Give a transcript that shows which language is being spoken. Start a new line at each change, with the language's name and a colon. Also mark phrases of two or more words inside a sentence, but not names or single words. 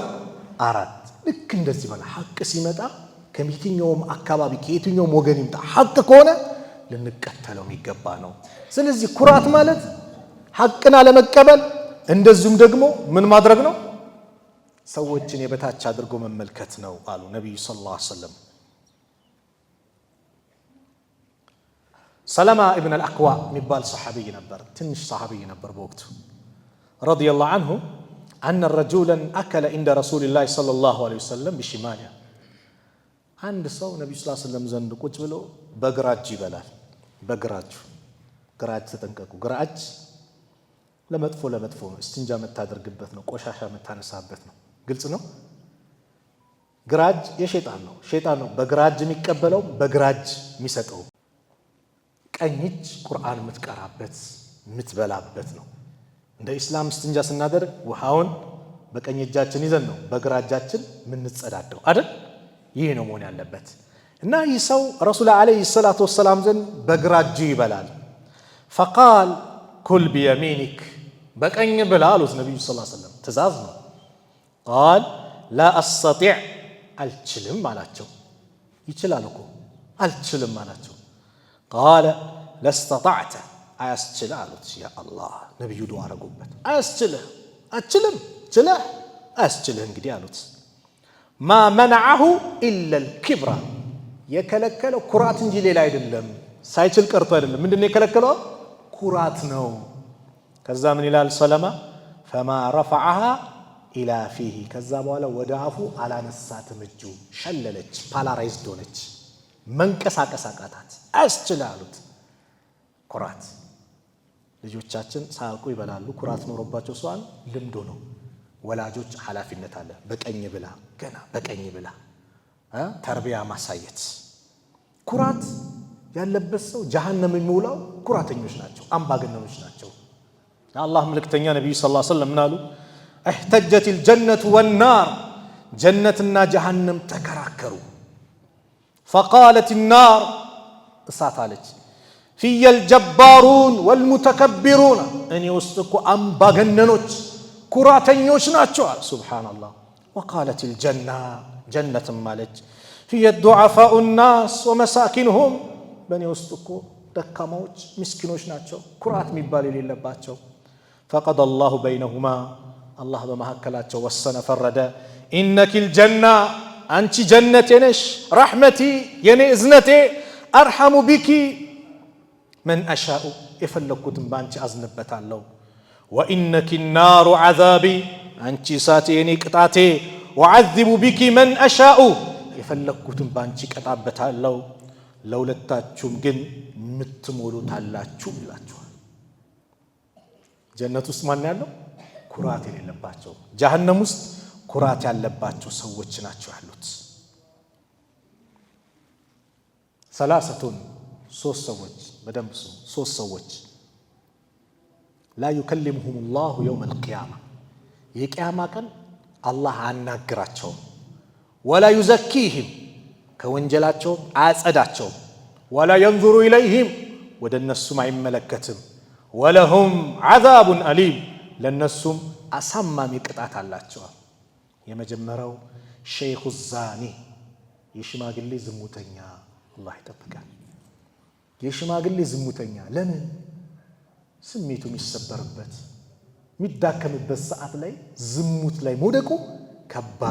Amharic: 4። ልክ እንደዚህ ማለት ሐቅ ሲመጣ ከየትኛውም አካባቢ ከየትኛውም ወገን ይምጣ ሐቅ ከሆነ ልንቀተለው የሚገባ ነው። ስለዚህ ኩራት ማለት ሐቅን አለመቀበል እንደዚሁም ደግሞ ምን ማድረግ ነው? ሰዎችን የበታች አድርጎ መመልከት ነው አሉ ነብዩ
Arabic: صلى الله عليه وسلم።
Amharic: ሰለማ ኢብኑ አልአክዋ የሚባል ሰሐቢይ ነበር፣ ትንሽ ሰሐቢይ ነበር በወቅቱ
Arabic: رضي الله عنه أن رجلا أكل عند رسول الله صلى الله عليه وسلم بشماله عند
Amharic: ሰው ነብዩ
Arabic: صلى الله عليه
Amharic: ወሰለም ዘንድ ቁጭ ብሎ በግራ እጁ ይበላል። ግራ እጅ ተጠንቀቁ። ግራ እጅ ለመጥፎ ነው፣ እስቲንጃ የምታደርግበት ነው፣ ቆሻሻ የምታነሳበት ነው። ግልጽ ነው። ግራ እጅ የሸይጣን ነው። በግራ እጅ የሚቀበለው በግራ እጅ የሚሰጠው። ቀኝ እጅ ቁርአን የምትቀራበት የምትበላበት ነው። እንደ ኢስላም እስቲንጃ ስናደርግ ውሃውን በቀኝ እጃችን ይዘን ነው በግራ እጃችን የምንጸዳደው አይደል? ይህ ነው መሆን ያለበት። እና ይህ ሰው
Arabic: رسول عليه الصلاة والسلام
Amharic: ዘንድ በግራ እጁ ይበላል።
Arabic: فقال كل بيمينك
Amharic: በቀኝ ብላ አሉት ነብዩ
Arabic: صلى الله عليه وسلم።
Amharic: ትእዛዝ ነው።
Arabic: قال لا استطيع
Amharic: አልችልም አላቸው። ይችላል እኮ አልችልም አላቸው።
Arabic: قال لا استطعت
Amharic: አያስችልህ አሉት።
Arabic: يا الله
Amharic: ነብዩ ዱዓ አረጉበት። አያስችልህ እንግዲህ አሉት።
Arabic: ما منعه الا الكبر
Amharic: የከለከለው ኩራት እንጂ ሌላ አይደለም። ሳይችል ቀርቶ አይደለም። ምንድነው የከለከለው? ኩራት ነው። ከዛ ምን ይላል ሰለማ?
Arabic: فما رفعها الى فيه
Amharic: ከዛ በኋላ ወደ አፉ አላነሳትም። እጁ ሸለለች፣ ፓላራይዝድ ሆነች፣ መንቀሳቀስ አቃታት። አያስችልህ አሉት። ኩራት ልጆቻችን ሳያውቁ ይበላሉ። ኩራት ኖሮባቸው ሰዋን ልምዶ ነው። ወላጆች ኃላፊነት አለ። በቀኝ ብላ፣ ገና በቀኝ ብላ ተርቢያ ማሳየት። ኩራት ያለበት ሰው ጀሃነም የሚውላው ኩራተኞች ናቸው፣ አምባገነኖች ናቸው። የአላህ መልእክተኛ ነብዩ
Arabic: صلى الله عليه وسلم
Amharic: ምናሉ?
Arabic: احتجت الجنة والنار
Amharic: ጀነትና ጀሃነም ተከራከሩ።
Arabic: فقالت النار
Amharic: እሳት አለች
Arabic: في الجبارون والمتكبرون
Amharic: እኔ ውስጥ እኮ አምባገነኖች ኩራተኞች ናቸው። ሱብሃንአላህ።
Arabic: وقالت الجنة
Amharic: ጀነት ማለች
Arabic: في الضعفاء الناس ومساكنهم
Amharic: በእኔ ውስጥ እኮ ደካማዎች ምስኪኖች ናቸው፣ ኩራት የሚባል የሌለባቸው።
Arabic: فقضى الله بينهما الله
Amharic: በመሐከላቸው ወሰነ፣ ፈረደ።
Arabic: إنك الجنة
Amharic: አንቺ ጀነቴ ነሽ፣ رحمتي የኔ እዝነቴ
Arabic: أرحم بك من أشاء
Amharic: የፈለኩትን ባንቺ አዝንበታለሁ።
Arabic: وإنك النار عذابي
Amharic: አንቺ እሳቴ የኔ ቅጣቴ
Arabic: وعذب بك من أشاء
Amharic: የፈለኩትን ባንቺ ቀጣበታለሁ። ለሁለታችሁም ግን ምትሞሉታላችሁ ይላችኋል። ጀነት ውስጥ ማን ያለው? ኩራት የሌለባቸው። ጀሃነም ውስጥ ኩራት ያለባቸው ሰዎች ናቸው ያሉት። ሰላሰቱን ሶስት ሰዎች በደንብ ሶስት ሰዎች
Arabic: لا يكلمهم الله يوم القيامة
Amharic: የቂያማ ቀን አላህ አናግራቸውም።
Arabic: ولا يزكيهم
Amharic: ከወንጀላቸው አያጸዳቸውም።
Arabic: ولا ينظر إليهم
Amharic: ወደ እነሱም አይመለከትም።
Arabic: ولهم عذاب أليم
Amharic: ለነሱም አሳማሚ ቅጣት አላቸው። የመጀመሪያው
Arabic: شيخ زان
Amharic: የሽማግሌ ዝሙተኛ። አላህ ይጠብቃል። የሽማግሌ ዝሙተኛ ለምን? ስሜቱ የሚሰበርበት የሚዳከምበት ሰዓት ላይ ዝሙት ላይ መውደቁ ከባድ